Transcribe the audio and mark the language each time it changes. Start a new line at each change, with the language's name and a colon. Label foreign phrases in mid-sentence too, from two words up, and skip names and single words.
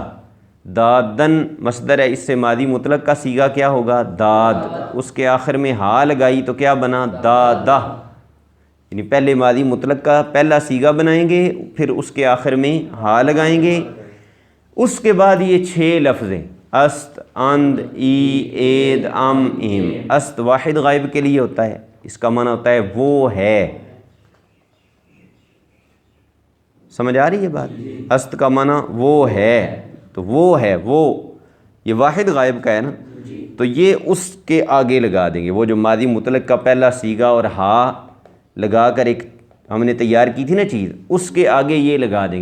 Urdu: دادن مصدر ہے، اس سے ماضی مطلق کا صیغہ کیا ہوگا؟ داد، اس کے آخر میں ہا لگائی تو کیا بنا؟ دادہ۔ یعنی پہلے ماضی مطلق کا پہلا صیغہ بنائیں گے، پھر اس کے آخر میں ہا لگائیں گے۔ اس کے بعد یہ 6 لفظ ہیں،
Persian: است، اند، ای، اید، ام، ایم۔
Urdu: است واحد غائب کے لیے ہوتا ہے، اس کا معنی ہوتا ہے وہ ہے۔ سمجھ آ رہی ہے بات؟ است کا معنی وہ ہے، تو وہ ہے، وہ یہ واحد غائب کا ہے نا، تو یہ اس کے آگے لگا دیں گے۔ وہ جو ماضی مطلق کا پہلا صیغہ اور ہا لگا کر ایک ہم نے تیار کی تھی نا چیز، اس کے آگے یہ لگا دیں گے۔